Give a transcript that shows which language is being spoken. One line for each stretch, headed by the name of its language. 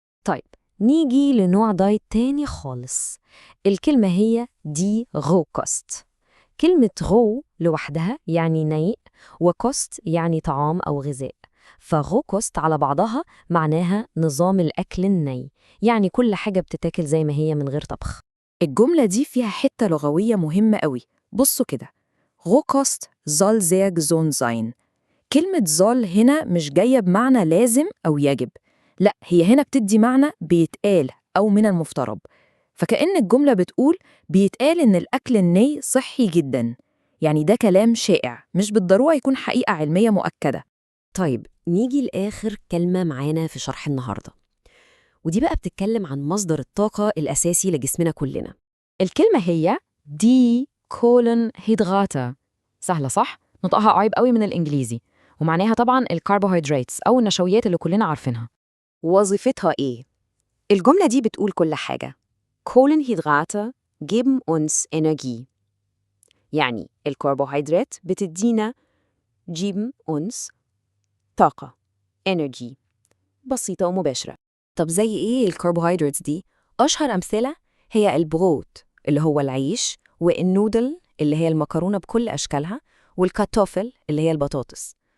Arabic: طيب نيجي لنوع دايت تاني خالص. الكلمة هي دي روكوست. كلمة رو لوحدها يعني نيء، وكوست يعني طعام أو غذاء. فغوكوست على بعضها معناها نظام الأكل الني، يعني كل حاجة بتتاكل زي ما هي من غير طبخ. الجملة دي فيها حتة لغوية مهمة قوي. بصوا كده،
German: Rohkost soll sehr gesund sein.
Arabic: كلمة soll هنا مش جاية بمعنى لازم أو يجب، لا هي هنا بتدي معنى بيتقال أو من المفترض. فكأن الجملة بتقول بيتقال إن الأكل الني صحي جدا، يعني ده كلام شائع مش بالضرورة يكون حقيقة علمية مؤكدة. طيب نيجي لآخر كلمة معانا في شرح النهاردة، ودي بقى بتتكلم عن مصدر الطاقة الأساسي لجسمنا كلنا. الكلمة هي دي كولونهيدراتا. سهلة صح؟ نطقها قريب قوي من الإنجليزي، ومعناها طبعاً الكربوهيدرات أو النشويات اللي كلنا عارفينها. وظيفتها إيه؟ الجملة دي بتقول كل حاجة.
German: Kohlenhydrate geben uns Energie.
Arabic: يعني الكربوهيدرات بتدينا
German: geben uns
Arabic: طاقة energy. بسيطة ومباشرة. طب زي إيه الكربوهيدرات دي؟ أشهر أمثلة هي البروت اللي هو العيش، والنودل اللي هي المكرونة بكل أشكالها، والكاتوفل اللي هي البطاطس.